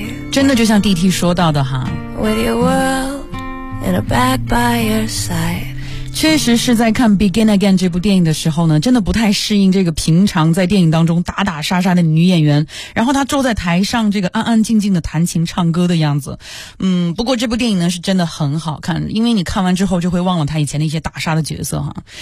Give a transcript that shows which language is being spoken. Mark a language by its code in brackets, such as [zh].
[zh] 真的就像DT说到的哈， [en] With your world in a bag by your side。 [zh] 确实是在看 Begin Again 这部电影的时候呢，真的不太适应这个平常在电影当中打打杀杀的女演员，然后她坐在台上这个安安静静的弹琴唱歌的样子。不过这部电影呢是真的很好看，因为你看完之后就会忘了她以前那些打杀的角色哈。